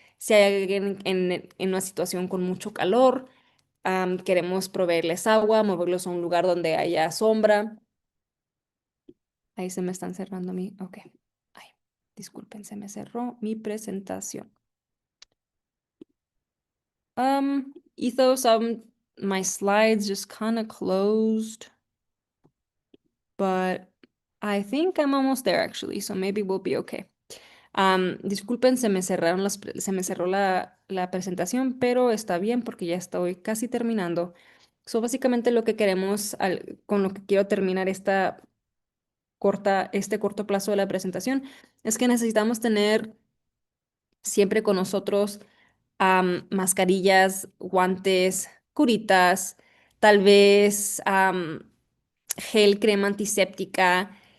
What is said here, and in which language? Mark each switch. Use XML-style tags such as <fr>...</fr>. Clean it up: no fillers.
<es>Si hay alguien en una situación con mucho calor, queremos proveerles agua, moverlos a un lugar donde haya sombra. Ahí se me están cerrando Ok. Ay, disculpen, se me cerró mi presentación.</es> <en>Ethos, my slides just kind of closed, but I think I'm almost there actually, so maybe we'll be okay.</en> <es>Disculpen, se me cerró la presentación, pero está bien porque ya estoy casi terminando. So, básicamente lo que queremos, con lo que quiero terminar este corto plazo de la presentación, es que necesitamos tener siempre con nosotros mascarillas, guantes, curitas, tal vez gel, crema antiséptica.</es>